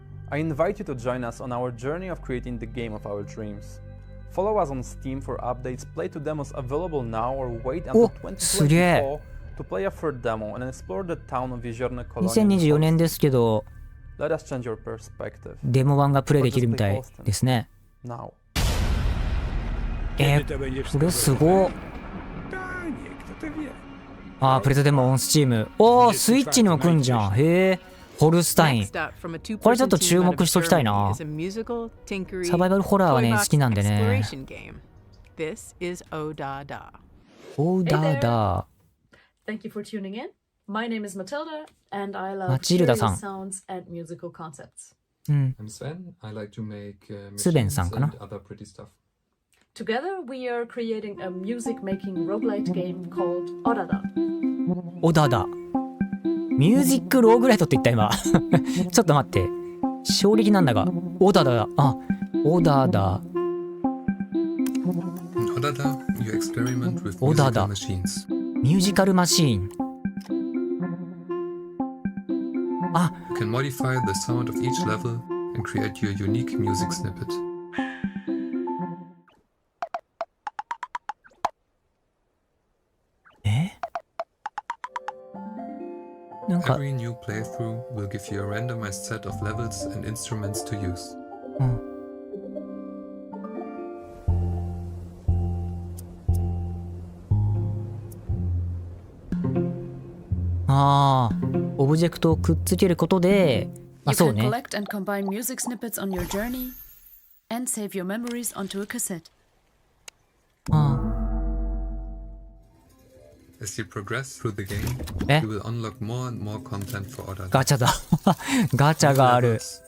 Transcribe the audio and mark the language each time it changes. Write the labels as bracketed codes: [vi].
[en] I invite you to join us on our journey of creating the game of our dreams. Follow us on Steam for updates, play to demos available now, or wait until 2024 to play a third demo and explore the town of Jeziorne Kolonie. [ja] 2024年ですけど、 [en] Let us change your perspective. [ja] デモ版がプレイできるみたいですね。 [en] Now. [ja] これすごっ。プレゼデモオンスチーム。スイッチに置くんじゃん。へえ。ホルスタイン。これちょっと注目しときたいな。サバイバルホラーはね、好きなんでね。 ODDADA。 [en] Thank you for tuning in. My name is Matilda, and I love curious sounds and musical concepts. I'm Sven. I like to make machines and other pretty stuff. Together, we are creating a music-making roguelite game called ODDADA. [ja] ODDADA。ミュージックローグライトって言った今。ちょっと待って。衝撃なんだが。ODDADA。 ODDADA。 [en] ODDADA, you experiment with musical machines. [ja] ミュージカルマシーン。 [en] You can modify the sound of each level and create your unique music snippet. Every new playthrough will give you a randomized set of levels and instruments to use. [ja] Ah, オブジェクトをくっつけることで、そうね。 [en] You can collect and combine music snippets on your journey and save your memories onto a cassette. As you progress through the game, you will unlock more and more content for ODDADA. [ja] ガチャだ。ガチャがある。